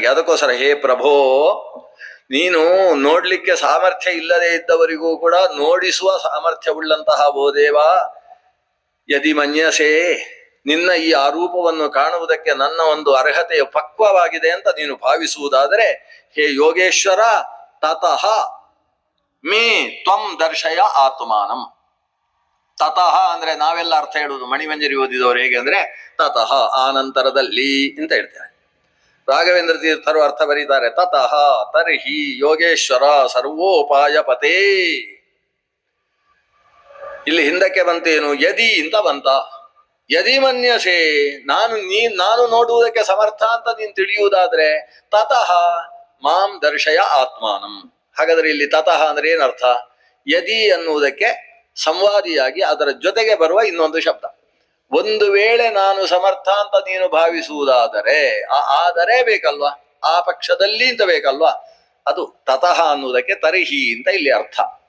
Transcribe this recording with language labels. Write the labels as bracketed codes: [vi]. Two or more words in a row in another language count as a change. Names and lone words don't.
[kn] ಅದಕ್ಕೋಸ್ಕರ ಹೇ ಪ್ರಭೋ, ನೀನು ನೋಡ್ಲಿಕ್ಕೆ ಸಾಮರ್ಥ್ಯ ಇಲ್ಲದೆ ಇದ್ದವರಿಗೂ ಕೂಡ ನೋಡಿಸುವ ಸಾಮರ್ಥ್ಯ ಉಳ್ಳಂತಹ ಓ ದೇವ, [sa] ಯದಿ ಮನ್ಯಸೆ, [kn] ನಿನ್ನ ಈ ಆರೂಪವನ್ನು ಕಾಣುವುದಕ್ಕೆ ನನ್ನ ಒಂದು ಅರ್ಹತೆಯ ಪಕ್ವವಾಗಿದೆ ಅಂತ ನೀನು ಭಾವಿಸುವುದಾದರೆ, [sa] ಹೇ ಯೋಗೇಶ್ವರ, ತತಃ ಮೇ ತ್ವಂ ದರ್ಶಯ ಆತ್ಮಾನಂ. [kn] ತತಃ ಅಂದ್ರೆ ನಾವೆಲ್ಲ ಅರ್ಥ ಹೇಳುವುದು, ಮಣಿಮಂಜರಿ ಓದಿದವರು ಹೇಗೆ ಅಂದ್ರೆ ತತಃ ಆನಂತರದಲ್ಲಿ ಅಂತ ಹೇಳ್ತಾರೆ. ರಾಘವೇಂದ್ರ ತೀರ್ಥರು ಅರ್ಥ ಬರೀತಾರೆ, [sa] ತತಃ ತರ್ಹಿ ಯೋಗೇಶ್ವರ ಸರ್ವೋಪಾಯ ಪತೇ. [kn] ಇಲ್ಲಿ ಹಿಂದಕ್ಕೆ ಬಂತೇನು? ಯದಿ ಅಂತ ಬಂತ. [sa] ಯದಿ ಮನ್ಯಸೆ, [kn] ನಾನು ನೋಡುವುದಕ್ಕೆ ಸಮರ್ಥ ಅಂತ ನೀನು ತಿಳಿಯುವುದಾದ್ರೆ [sa] ತತಃ ಮಾಂ ದರ್ಶಯ ಆತ್ಮಾನಂ. [kn] ಹಾಗಾದ್ರೆ ಇಲ್ಲಿ ತತಃ ಅಂದ್ರೆ ಏನರ್ಥ? ಯದಿ ಅನ್ನುವುದಕ್ಕೆ ಸಂವಾದಿಯಾಗಿ ಅದರ ಜೊತೆಗೆ ಬರುವ ಇನ್ನೊಂದು ಶಬ್ದ. ಒಂದು ವೇಳೆ ನಾನು ಸಮರ್ಥ ಅಂತ ನೀನು ಭಾವಿಸುವುದಾದರೆ, ಆದರೆ ಬೇಕಲ್ವಾ, ಆ ಪಕ್ಷದಲ್ಲಿ ಅಂತ ಬೇಕಲ್ವಾ, ಅದು ತತಃ ಅನ್ನುವುದಕ್ಕೆ ತರ್ಹಿ ಅಂತ ಇಲ್ಲಿ ಅರ್ಥ.